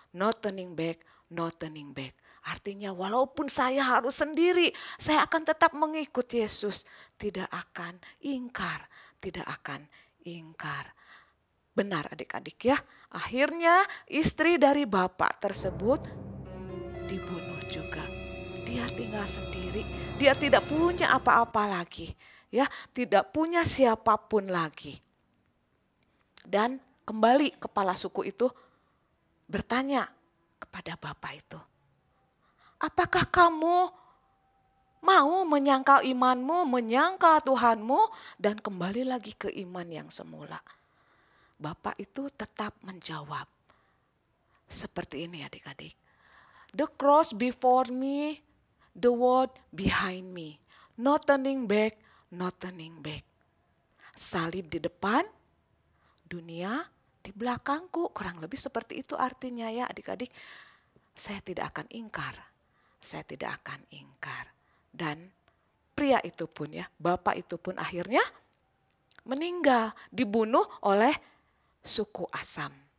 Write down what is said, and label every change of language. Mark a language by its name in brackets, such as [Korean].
[English] No turning back, no turning back. [Indonesian] Artinya walaupun saya harus sendiri, saya akan tetap mengikut Yesus. Tidak akan ingkar, tidak akan ingkar. Benar adik-adik ya. Akhirnya istri dari bapak tersebut dibunuh juga. Dia tinggal sendiri, dia tidak punya apa-apa lagi. Ya, tidak punya siapapun lagi. Dan kembali kepala suku itu bertanya kepada bapak itu, apakah kamu mau menyangkal imanmu, menyangkal Tuhanmu, dan kembali lagi ke iman yang semula? Bapak itu tetap menjawab seperti ini adik-adik. [English] The cross before me, the world behind me. No turning back, no turning back. [Indonesian] Salib di depan, dunia di belakangku. Kurang lebih seperti itu artinya ya adik-adik. Saya tidak akan ingkar. Saya tidak akan ingkar. Dan pria itu pun ya, bapak itu pun akhirnya meninggal, dibunuh oleh suku Asam.